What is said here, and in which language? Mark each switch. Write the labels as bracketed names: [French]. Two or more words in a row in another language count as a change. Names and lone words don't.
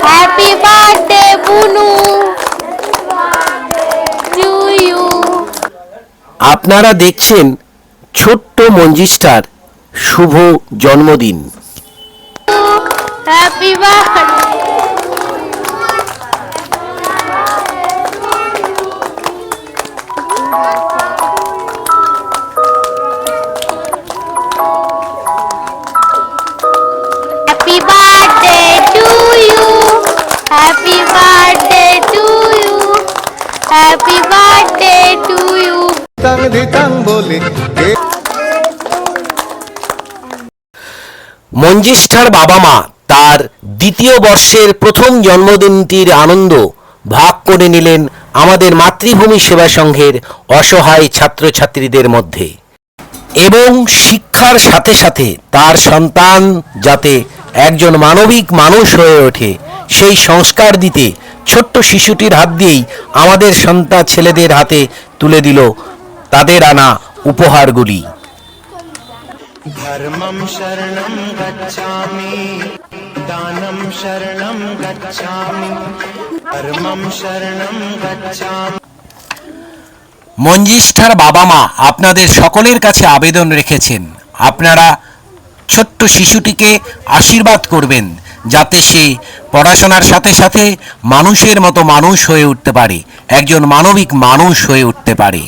[English] Happy birthday Bunu to you. [Bangla] আপনারা দেখছেন ছোট্ট মঞ্জিষ্ঠার শুভ জন্মদিন। [English] Happy birthday. Happy birthday to you. Happy birthday to you. Happy birthday to you. [Hindi] तंग धितंग बोले [Bangla] মঞ্জিষ্ঠার বাবা মা তার দ্বিতীয় বর্ষের প্রথম জন্মদিনটির আনন্দ ভাগ করে নিলেন আমাদের মাতৃভূমি সেবা সংঘের অসহায় ছাত্রছাত্রীদের মধ্যে, এবং শিক্ষার সাথে সাথে তার সন্তান যাতে একজন মানবিক মানুষ হয়ে ওঠে সেই সংস্কার দিতে ছোট্ট শিশুটির হাত দিয়েই আমাদের সন্তান ছেলেদের হাতে তুলে দিল তাদের আনা উপহারগুলি। [Pali] धर्मं शरणं गच्छामि दानं शरणं गच्छामि धर्मं शरणं गच्छामि। [Bangla] মঞ্জিষ্ঠার বাবা মা আপনাদের সকলের কাছে আবেদন রেখেছেন আপনারা ছোট্ট শিশুটিকে আশীর্বাদ করবেন যাতে সে পড়াশোনার সাথে সাথে মানুষের মতো মানুষ হয়ে উঠতে পারে, একজন মানবিক মানুষ হয়ে উঠতে পারে।